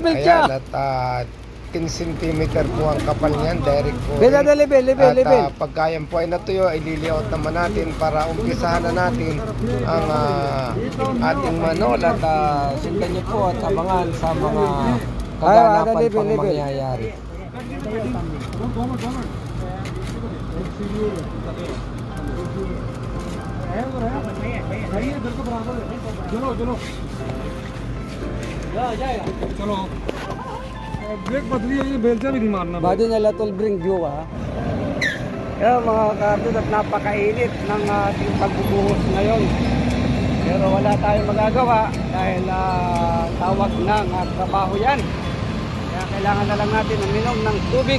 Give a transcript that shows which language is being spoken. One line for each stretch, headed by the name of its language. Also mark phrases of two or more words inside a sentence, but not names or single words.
Filipino: Ayan, at 10 cm po ang kapal niyan, direct po. At pagka yan po ay natuyo, ay liliot naman natin para umpisahan na natin ang ating manhole. At sundan niyo po at abangan sa mga kaganapan pang mangyayari.
Hindi: ब्रेक बदली है, ये बेलचा भी नहीं मारना।
Filipino: Bado nila tol bring view Kaya mga kapatid, at napakainit ng ating pagbubuhos ngayon. Pero wala tayong magagawa dahil tawag ng trabaho yan. Kaya kailangan na lang natin uminom ng tubig.